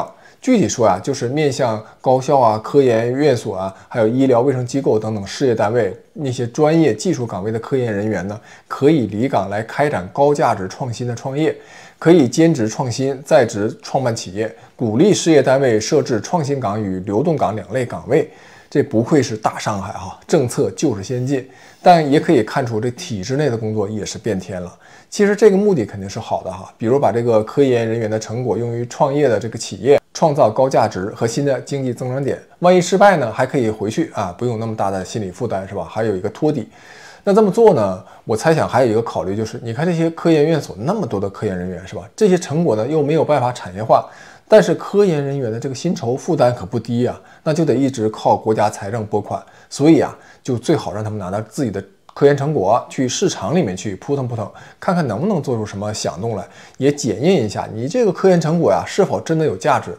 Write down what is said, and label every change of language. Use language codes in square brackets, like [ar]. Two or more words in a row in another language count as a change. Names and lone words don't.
[zh] 具體說啊，就是面向高校啊、科研院所啊，還有醫療衛生機構等等事業單位那些專業技術崗位的科研人員呢，可以離崗來開展高價值創新的創業，可以兼職創新、在職創辦企業，鼓勵事業單位設置創新崗與流動崗2類崗位。這不愧是大上海哈，政策就是先進，但也可以看出這體制內的工作也是變天了。其實這個目的肯定是好的哈，比如把這個科研人員的成果用於創業的這個企業，創造高價值和新的經濟增長點。萬一失敗呢，還可以回去啊，不用那麼大的心理負擔是吧？還有一個托底。那這麼做呢，我猜想還有一個考慮就是，你看這些科研院所那麼多的科研人員是吧？這些成果呢又沒有辦法產業化。但是科研人員的這個薪酬負擔可不低啊，那就得一直靠國家財政撥款，所以啊，就最好讓他們拿到自己的科研成果去市場裡面去撲騰撲騰，看看能不能做出什麼響動來，也檢驗一下你這個科研成果呀是否真的有價值。